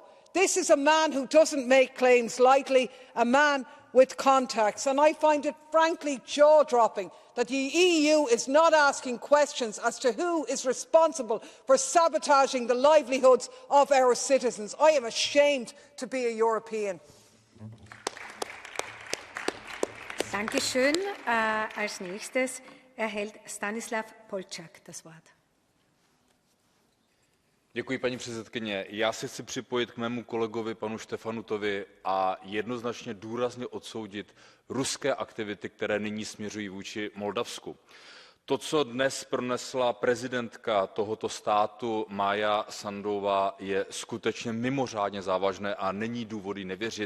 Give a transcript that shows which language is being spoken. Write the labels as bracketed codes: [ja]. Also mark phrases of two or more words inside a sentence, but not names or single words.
[en] This is a man who doesn't make claims lightly, a man with contacts, and I find it frankly jaw-dropping that the EU is not asking questions as to who is responsible for sabotaging the livelihoods of our citizens. I am ashamed to be a European. [de] Dankeschön. Als nächstes erhält Stanislav Polčák das Wort. [cs] Děkuji, paní předsedkyně. Já se chci připojit k mému kolegovi panu Štefanutovi a jednoznačně důrazně odsoudit ruské aktivity, které nyní směřují vůči Moldavsku. To, co dnes pronesla prezidentka tohoto státu Maja Sandová, je skutečně mimořádně závažné a není důvod jí nevěřit.